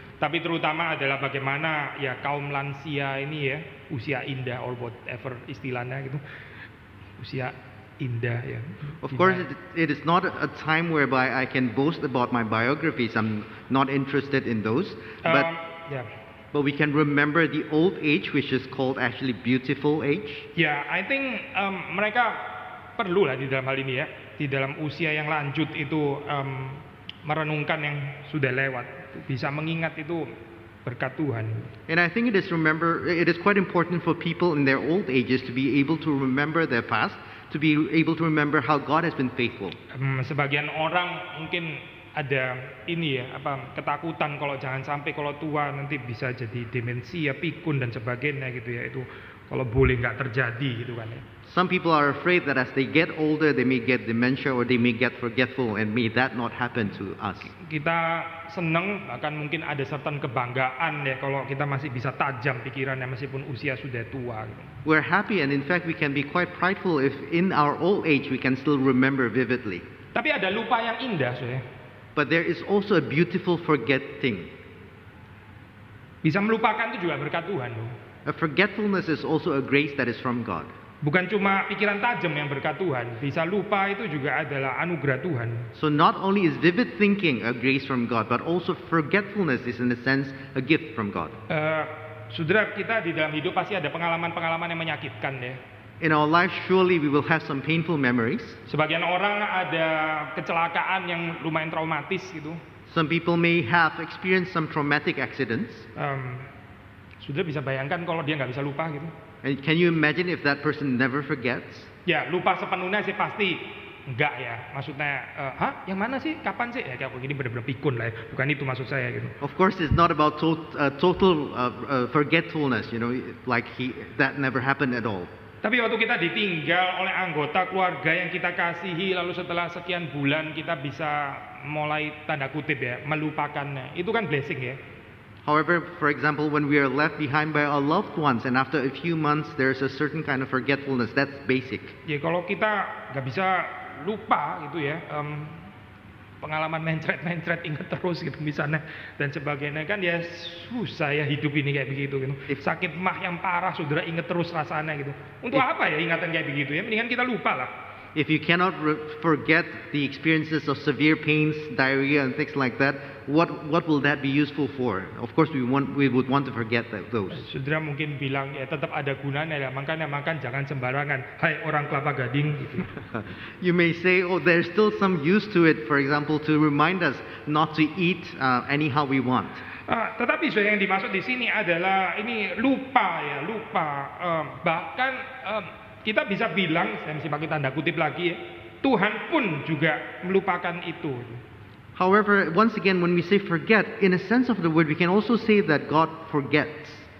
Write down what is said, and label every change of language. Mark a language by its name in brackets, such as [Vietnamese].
[Indonesian] Tapi terutama adalah bagaimana ya kaum lansia ini ya, usia indah [English] or whatever [Indonesian] istilahnya gitu, usia indah ya. [English] Of course, it is not a time whereby I can boast about my biographies. I'm not interested in those. Yeah. But we can remember the old age, which is called actually beautiful age. Yeah, I think [Indonesian] mereka perlu lah di dalam hal ini ya, di dalam usia yang lanjut itu merenungkan yang sudah lewat, bisa mengingat itu berkat Tuhan. [English] And I think it is quite important for people in their old ages to be able to remember their past, to be able to remember how God has been faithful. [Indonesian] Sebagian orang mungkin ada ini ya, ketakutan kalau jangan sampai kalau tua nanti bisa jadi demensia, pikun dan sebagainya gitu ya. Itu kalau boleh nggak terjadi gitu kan ya. [English] Some people are afraid that as they get older, they may get dementia or they may get forgetful, and may that not happen to us. [Indonesian] Kita senang, bahkan mungkin ada certain kebanggaan ya kalau kita masih bisa tajam pikirannya meskipun usia sudah tua gitu. [English] We're happy, and in fact we can be quite prideful if in our old age we can still remember vividly. [Indonesian] Tapi ada lupa yang indah, so ya. [English] But there is also a beautiful forgetting. [Indonesian] Bisa melupakan itu juga berkat Tuhan loh. [English] A forgetfulness is also a grace that is from God. [Indonesian] Bukan cuma pikiran tajam yang berkat Tuhan, bisa lupa itu juga adalah anugerah Tuhan. [English] So not only is vivid thinking a grace from God, but also forgetfulness is in a sense a gift from God. [Indonesian] Saudara, kita di dalam hidup pasti ada pengalaman-pengalaman yang menyakitkan ya. [English] In our life, surely we will have some painful memories. [Indonesian] Sebagian orang ada kecelakaan yang lumayan traumatis gitu. [English] Some people may have experienced some traumatic accidents. [Indonesian] Saudara bisa bayangkan kalau dia nggak bisa lupa gitu. [English] And can you imagine if that person never forgets? [Indonesian] Ya, lupa sepenuhnya sih pasti enggak ya. Maksudnya, yang mana sih? Kapan sih? Ya kayak begini benar-benar pikun lah ya. Bukan itu maksud saya gitu. [English] Of course, it's not about total forgetfulness, like that never happened at all. [Indonesian] Tapi waktu kita ditinggal oleh anggota keluarga yang kita kasihi, lalu setelah sekian bulan kita bisa mulai tanda kutip ya, melupakannya. Itu kan blessing ya. [English] However, for example, when we are left behind by our loved ones and after a few months there's a certain kind of forgetfulness, that's basic. [Indonesian] Ya kalau kita nggak bisa lupa gitu ya, pengalaman mencret ingat terus gitu misalnya dan sebagainya kan ya susah ya hidup ini kayak begitu gitu. Sakit mah yang parah saudara ingat terus rasanya gitu. Untuk apa ya ingatan kayak begitu ya? Mendingan kita lupa lah. [English] If you cannot forget the experiences of severe pains, diarrhea and things like that, what will that be useful for? Of course we would want to forget those. [Indonesian] Saudara mungkin bilang ya tetap ada gunanya ya, makanya makan jangan sembarangan. Hai orang Kelapa Gading gitu. [English] You may say, there's still some use to it, for example, to remind us not to eat anyhow we want. [Indonesian] Tetapi yang dimaksud di sini adalah ini lupa ya, bahkan kita bisa bilang, saya mesti pakai tanda kutip lagi ya, Tuhan pun juga melupakan itu. [English] However, once again, when we say forget, in a sense of the word, we can also say that God forgets.